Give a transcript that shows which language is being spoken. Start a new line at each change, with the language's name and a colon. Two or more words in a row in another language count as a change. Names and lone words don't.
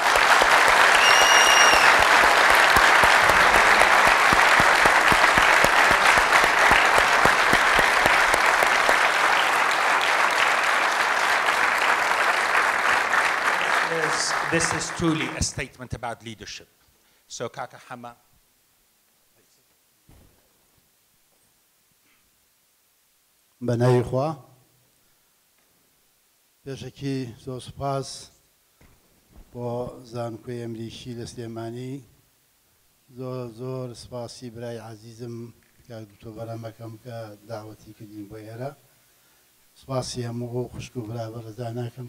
English: This is truly a statement about leadership. So, Kaka Hama.
Central Kurdish: بنای خوا پێشکی زۆر سوپاس بۆ زانکۆی ئەمریکی لە سلێمانی زۆر سپاسی برای عزیزم کاک دکتۆر بەرهەمەکەم کە داوەتی کردین بۆ ئێرە سپاسی هەموو خوشک و برا بەڕێزا ناکەم